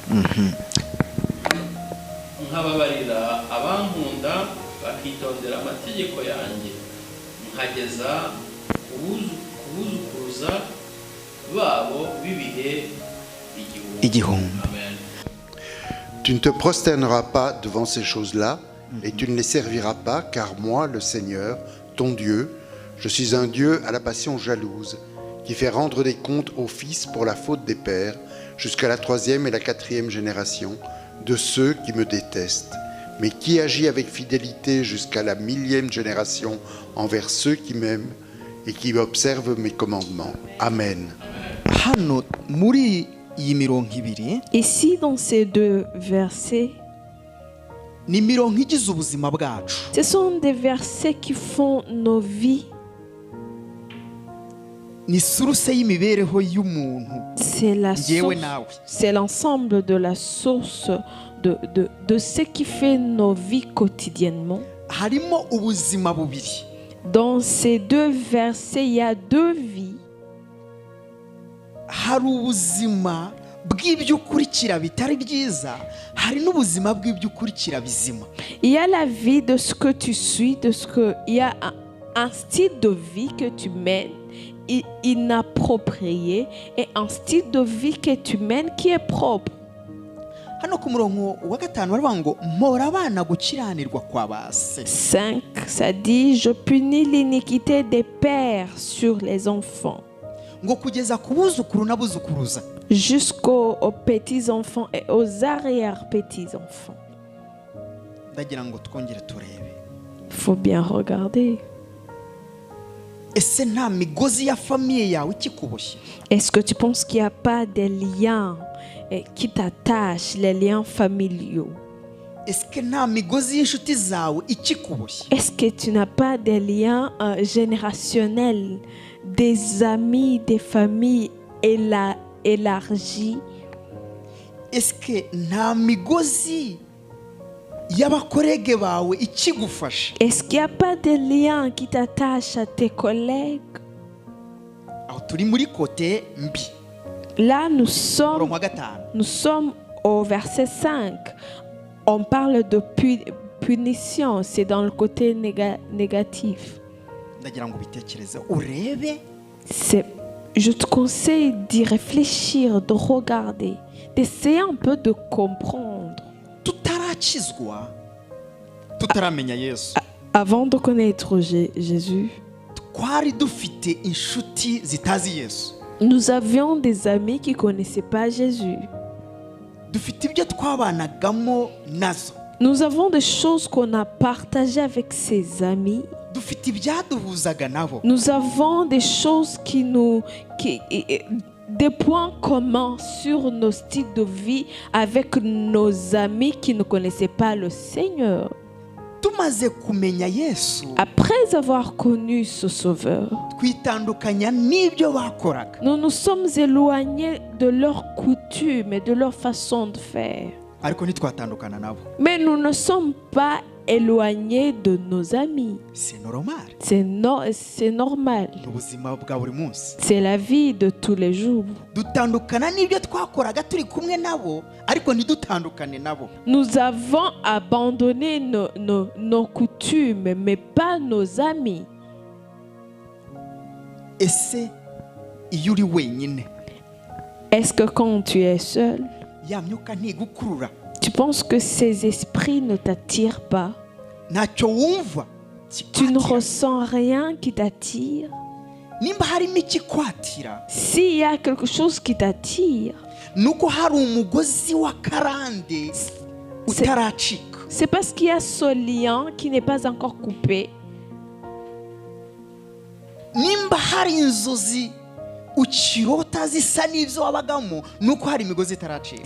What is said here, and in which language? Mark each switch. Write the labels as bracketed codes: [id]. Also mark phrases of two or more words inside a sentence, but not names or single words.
[rw] nkababarira abankunda bakitondera amategeko yanjye, nkageza kubuzukuruza babo bibihe igihumbi. Amen. [fr] Tu ne te prosterneras pas devant ces choses-là, et tu ne les serviras pas, car moi, le Seigneur, ton Dieu, je suis un Dieu à la passion jalouse, qui fait rendre des comptes aux fils pour la faute des pères, jusqu'à la 3e et la 4e génération de ceux qui me détestent, mais qui agit avec fidélité jusqu'à la 1000e génération envers ceux qui m'aiment et qui observent mes commandements. Amen. [rw] hano muri iyi mirongo ibiri [fr] Ici, dans ces deux versets, [rw] ni imirongo igize ubuzima bwacu. [fr] ce sont des versets qui font nos vies. [rw] Ni suruse y'imibereho y'umuntu [fr] C'est la [rw] yewe [fr] source, [rw] nawe. [fr] c'est l'ensemble de la source de ce qui fait nos vies quotidiennement. [rw] Harimo ubuzima bubiri. [fr] Dans ces deux versets, il y a deux vies. [rw] Hari ubuzima bw'ibyo ukurikira bitari byiza, hari n'ubuzima bw'ibyo ukurikira bizima. [fr] Il y a la vie de ce que tu suis, il y a un style de vie que tu mènes inapproprié et un style de vie que tu mènes qui est propre. [rw] Hano ku murongo wa gatanu baravuga ngo mpora abana gukiranirwa kwa base. [fr] 5, ça dit, je punis l'iniquité des pères sur les enfants, [rw] Ngo kugeza ku buzukuru n'abuzukuruza. [fr] jusqu'aux petits-enfants et aux arrière-petits-enfants. [rw] Ndagira ngo twongere turebe. [fr] Il faut bien regarder. [rw] Ese nta migozi ya famiye yawe ikikuboshye? [fr] Est-ce que tu penses qu'il n'y a pas des liens qui t'attachent, les liens familiaux? Est-ce que [rw] nta migozi y'inshuti zawe ikikuboshye? [fr] Est-ce que tu n'as pas des liens générationnels, des amis, des familles élargies? Est-ce que [rw] nta migozi y'abakorege bawe ikigufasha? [fr] Est-ce qu'il n'y a pas de liens qui t'attachent à tes collègues? [rw] Aho turi muri kote mbi. [fr] Là, nous [rw] Murongo wa gatanu. [fr] sommes au verset 5. On parle de punition, c'est dans le côté négatif. [rw] Ndagira ngo ubitekereze urebe. [fr] Je te conseille d'y réfléchir, de regarder, d'essayer un peu de comprendre. [rw] Tutarakizwa, tutaramenya Yesu, [fr] Avant de connaître Jésus, [rw] twari dufite inshuti zitazi Yesu. [fr] nous avions des amis qui ne connaissaient pas Jésus. [rw] Dufite ibyo twabanagamo nazo. [fr] Nous avons des choses qu'on a partagées avec ses amis. [rw] Dufite ibyaduhuzaga nabo. [fr] Nous avons des choses des points communs sur nos styles de vie avec nos amis qui ne connaissaient pas le Seigneur. [rw] Tumaze kumenya Yesu, [fr] Après avoir connu ce Sauveur, [rw] twitandukanya n'ibyo bakoraga. [fr] nous nous sommes éloignés de leurs coutumes et de leur façon de faire. [rw] Ariko ntitwatandukana nabo. [fr] Mais nous ne sommes pas éloignés de nos amis. C'est normal. C'est normal. [rw] Ubuzima bwa buri munsi. [fr] C'est la vie de tous les jours. [rw] Dutandukana n'ibyo twakoraga turi kumwe nabo, ariko ntidutandukane nabo. [fr] Nous avons abandonné nos coutumes, mais pas nos amis. [rw] Ese iyo uri wenyine, [fr] Est-ce que quand tu es seul, [rw] ya myuka ntigukurura? [fr] tu penses que ces esprits ne t'attirent pas? [rw] Ntacyo wumva [fr] Tu ne [rw] kikwatira? [fr] ressens rien qui t'attire? [rw] Nimba harimo ikikwatira, [fr] S'il y a quelque chose qui t'attire, [rw] nuko hari umugozi wa karande utaracika. [fr] c'est parce qu'il y a ce lien qui n'est pas encore coupé. [rw] Nimba hari inzozi ukirota zisa n'ibyo wabagamo, nuko hari imigozi itaracika.